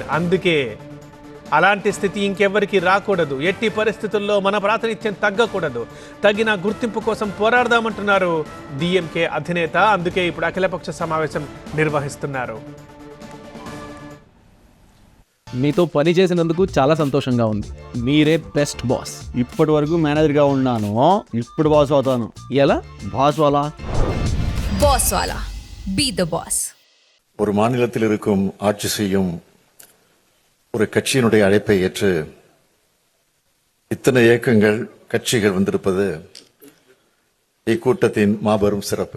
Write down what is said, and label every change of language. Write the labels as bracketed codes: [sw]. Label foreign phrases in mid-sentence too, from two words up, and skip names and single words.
[te] అందుకే అలాంటి స్థితి ఇంకెవ్వరికి రాకూడదు, ఎట్టి పరిస్థితుల్లో మన ప్రాతినిధ్యం తగ్గకూడదు, తగిన గుర్తింపు కోసం పోరాడదామంటున్నారు డిఎంకే అధినేత. అందుకే ఇప్పుడు అఖిలపక్ష సమావేశం నిర్వహిస్తున్నారు. మీతో పని చేసినందుకు చాలా సంతోషంగా ఉంది. మీరే బెస్ట్ బాస్. ఇప్పటి వరకు మేనేజర్గా ఉన్నాను, ఇప్పుడు బాస్ అవుతాను. ఎలా? [hi] बॉस वाला. बॉस वाला, [en] be the boss. [ta] ஒரு மாநிலத்தில் இருக்கும் ஆட்சி செய்யும் ஒரு கட்சியினுடைய அழைப்பை ஏற்று இத்தனை இயக்கங்கள் கட்சிகள் வந்திருப்பது இக்கூட்டத்தின் மாபெரும் சிறப்பு.